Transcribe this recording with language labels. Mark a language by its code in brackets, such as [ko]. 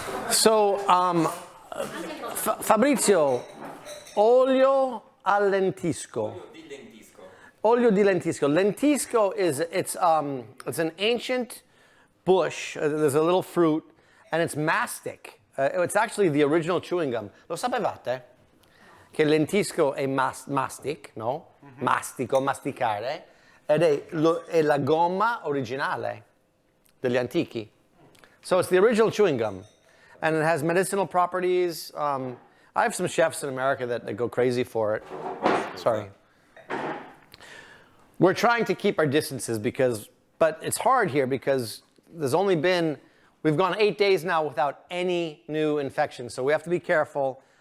[en] So, Fabrizio, olio al lentisco. Olio di lentisco. Lentisco it's an ancient bush. There's a little fruit, and it's mastic. It's actually the original chewing gum. [it] Lo sapevate? Che lentisco è mastic, no? Mm-hmm. Mastico, masticare, ed è la gomma originale degli antichi. [en] So it's the original chewing gum, and it has medicinal properties. I have some chefs in America that go crazy for it. Sorry. We're trying to keep our distances but it's hard here because we've gone 8 days now without any new infections, so we have to be careful.